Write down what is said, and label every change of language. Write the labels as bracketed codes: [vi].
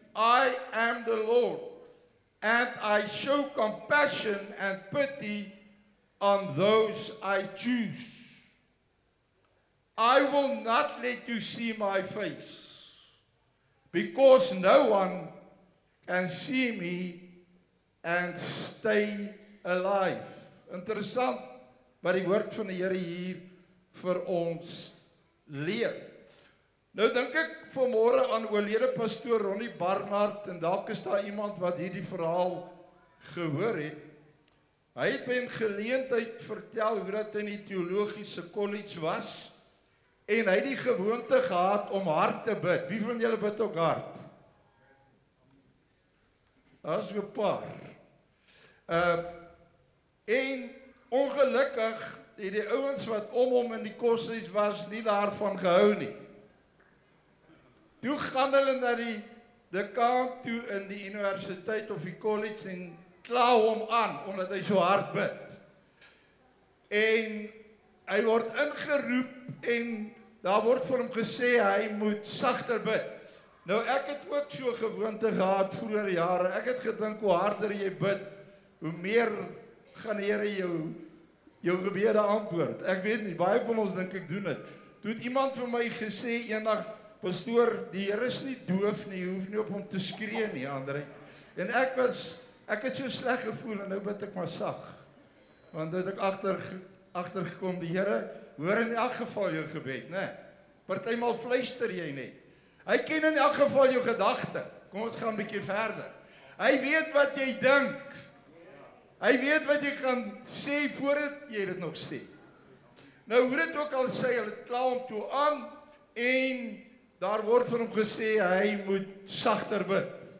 [en] I am the Lord, and I show compassion and pity on those I choose. I will not let you see my face, because no one can see me and stay alive. [af] Interessant wat die woord van die Here hier vir ons leer. Nou dink ek vanmôre aan oorlede pastoor Ronnie Barnard, en dalk is daar iemand wat hierdie verhaal gehoor het. Hy het by 'n geleentheid vertel hoe dat hy in die teologiese kollege was, en hy het die gewoonte gehad om hard te bid. Wie van julle bid ook hard? Daar is 'n paar. En ongelukkig het die ouens wat om hom in die koshuis was nie daarvan gehou nie. Toe gaan hulle na die dekaan toe in die universiteit of die kollege en kla hom aan omdat hy so hard bid. En hy word ingeroep en daar word vir hom gesê hy moet sagter bid. Nou ek het ook so gewoonte gehad vroeër jare. Ek het gedink hoe harder jy bid, hoe meer gaan die Here jou gebede antwoord. Ek weet nie, baie van ons dink ek doen dit. Toe het iemand vir my gesê eendag, pastoor, die Here is nie doof nie, jy hoef nie op hom te skree nie, André. En ek het so sleg gevoel en nou bid ek maar sag. Want dit ek agtergekom, die Here hoor in elk geval jou gebed, né? Partymal fluister jy net. Hy ken in elk geval jou gedagte. Kom ons gaan 'n bietjie verder. Hy weet wat jy dink. Hy weet wat jy gaan sê voordat jy dit nog sê. Nou hoe dit ook al sê, hulle kla hom toe aan en daar word vir hom gesê hy moet sagter bid.